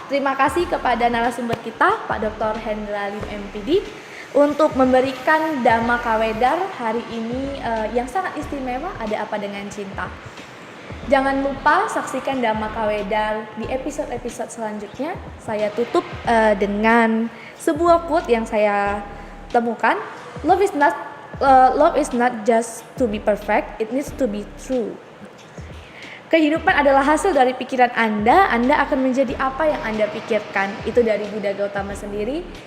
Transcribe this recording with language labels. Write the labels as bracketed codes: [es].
[id] Terima kasih kepada narasumber kita Pak Dr. Hendra Lim MPD untuk memberikan Dhamma Kawedar hari ini yang sangat istimewa, ada apa dengan cinta. Jangan lupa saksikan Dhamma Kawedar di episode-episode selanjutnya. Saya tutup dengan sebuah quote yang saya temukan. [en] Love is not just to be perfect, it needs to be true. [id] Kehidupan adalah hasil dari pikiran Anda akan menjadi apa yang Anda pikirkan. Itu dari Buddha Gautama sendiri.